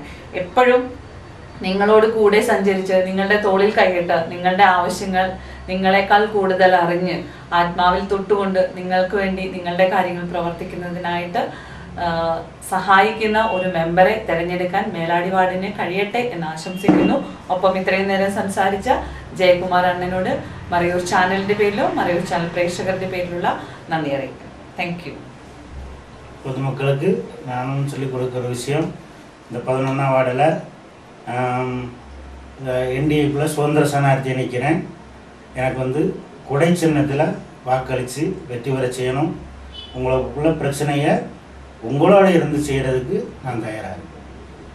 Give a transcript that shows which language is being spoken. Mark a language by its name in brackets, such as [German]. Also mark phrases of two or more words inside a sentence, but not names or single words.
[Malayalam] എപ്പോഴും നിങ്ങളോട് കൂടെ സഞ്ചരിച്ച്, നിങ്ങളുടെ തോളിൽ കൈയിട്ട്, നിങ്ങളുടെ ആവശ്യങ്ങൾ നിങ്ങളെക്കാൾ കൂടുതൽ അറിഞ്ഞ്, ആത്മാവിൽ തൊട്ടുകൊണ്ട് നിങ്ങൾക്ക് വേണ്ടി നിങ്ങളുടെ കാര്യങ്ങൾ പ്രവർത്തിക്കുന്നതിനായിട്ട് സഹായിക്കുന്ന ഒരു മെമ്പറെ തിരഞ്ഞെടുക്കാൻ മേലാടി വാർഡിന് കഴിയട്ടെ എന്ന് ആശംസിക്കുന്നു. ഒപ്പം ഇത്രയും നേരം സംസാരിച്ച ജയകുമാർ അണ്ണനോട് മറയൂർ ചാനലിന്റെ പേരിലോ മറയൂർ ചാനൽ പ്രേക്ഷകരുടെ പേരിലുള്ള നന്ദി അറിയിക്കുന്നു. [English] thank you. [Tamil] பொதுமக்களுக்கு நானும் சொல்லிக் கொடுக்குற விஷயம், இந்த 11ஆம் வார்டில் NDAக்குள்ளே சுதந்திர സ്ഥാനാർത്ഥിயை நிற்கிறேன். எனக்கு வந்து கொடை சின்னத்தில் வாக்களித்து வெற்றி பெற செய்யணும். உங்களுக்குள்ள பிரச்சனையை உங்களோட இருந்து செய்கிறதுக்கு நான் தயாராக இருக்கேன்.